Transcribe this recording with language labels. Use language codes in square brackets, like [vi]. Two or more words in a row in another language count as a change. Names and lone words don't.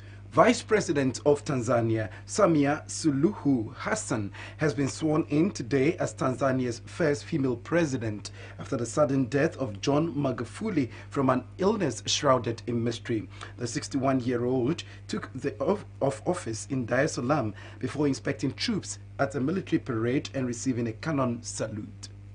[en] Vice President of Tanzania, Samia Suluhu Hassan, has been sworn in today as Tanzania's first female president after the sudden death of John Magufuli from an illness shrouded in mystery. The 61-year-old took the office in Dar es Salaam before inspecting troops at a military parade and receiving a cannon salute.